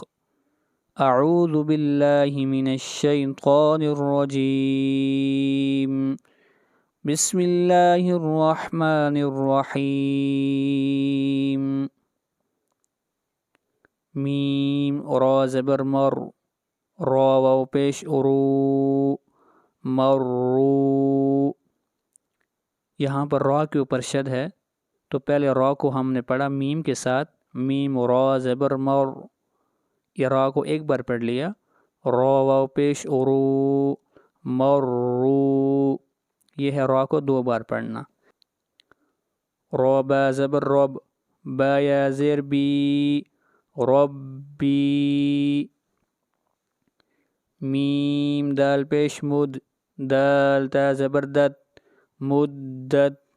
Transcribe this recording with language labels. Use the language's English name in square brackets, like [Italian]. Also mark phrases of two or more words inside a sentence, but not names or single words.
[Arabic] اعوذ باللہ من الشیطان الرجیم، بسم اللہ الرحمن الرحیم۔ [Urdu] میم را زبر مر، را واو پیش رو، مرو۔ یہاں پر را کے اوپر شد ہے، تو پہلے را کو ہم نے پڑھا میم کے ساتھ، میم را زبر مر، یا را کو ایک بار پڑھ لیا، را واو پیش رو، مرو، یہ ہے را کو 2 بار پڑھنا۔ را با زبر رب، با یا زیر بی، ربی۔ میم دال پیش مد، دال تا زبر دت، مدت۔